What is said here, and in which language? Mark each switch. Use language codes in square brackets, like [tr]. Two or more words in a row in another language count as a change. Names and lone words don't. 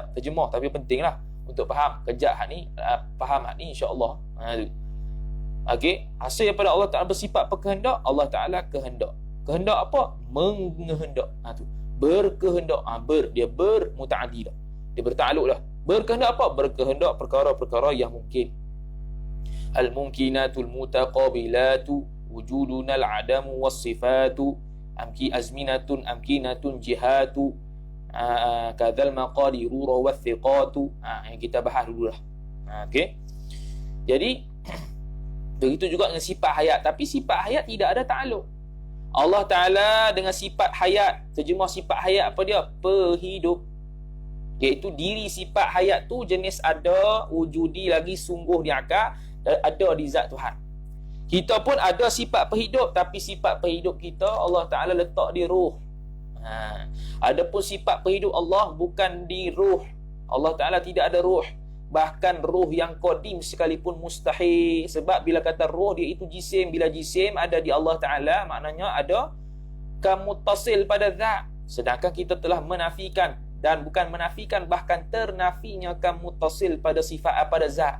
[ms] Terjemah tapi penting lah untuk faham. Kejap hak ni, faham hak ni [ar] إن شاء الله. [ms] Tu. Okey, hasil daripada Allah Ta'ala bersifat berkehendak, Allah Ta'ala kehendak. Kehendak apa? Menghendak. Tu. Berkehendak. Dia bermutaaddi dah. Dia bertakluk dah. Berkehendak apa? Berkehendak perkara-perkara yang mungkin. [ar] الممكنات المتقابلات وجودنا العدم والصفات أمكنة جهة كذا المقادير رواثقة. [ms] Yang kita bahas dulu dah. Okey. Jadi begitu juga dengan sifat hayat, tapi sifat hayat tidak ada takluk. Allah Ta'ala dengan sifat hayat, terjemah sifat hayat apa dia? Perhidup. Iaitu diri sifat hayat tu jenis ada, wujudi lagi sungguh di akal, ada di zat Tuhan. Kita pun ada sifat perhidup, tapi sifat perhidup kita Allah Ta'ala letak di ruh. Adapun sifat perhidup Allah bukan di ruh. Allah Ta'ala tidak ada ruh. Bahkan ruh yang qadim sekalipun mustahil. Sebab bila kata ruh, dia itu jisim. Bila jisim ada di Allah Ta'ala, maknanya ada kamuttasil pada zat. Sedangkan kita telah menafikan, dan bukan menafikan, bahkan ternafinya kamuttasil pada sifat, pada zat.